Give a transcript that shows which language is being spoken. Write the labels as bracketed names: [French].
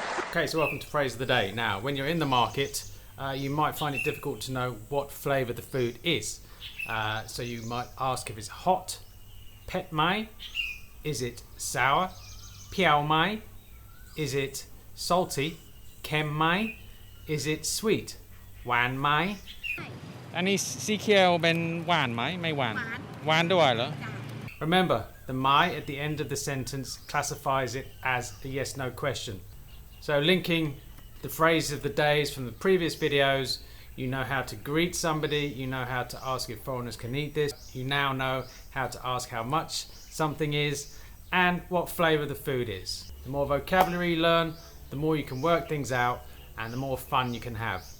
[English] Okay, so welcome to Phrase of the Day. Now, when you're in the market, you might find it difficult to know what flavour the food is. So you might ask if it's hot, pet mai, is it sour, piao mai, is it salty, kem mai, is it sweet, wan mai. [Thai] อันนี้สีเขียวเป็นหวานไหมไม่หวานหวานด้วยเหรอ [English] Remember, the mai at the end of the sentence classifies it as a yes/no question. So linking the phrase of the days from the previous videos, you know how to greet somebody, you know how to ask if foreigners can eat this, you now know how to ask how much something is and what flavour the food is. The more vocabulary you learn, the more you can work things out and the more fun you can have.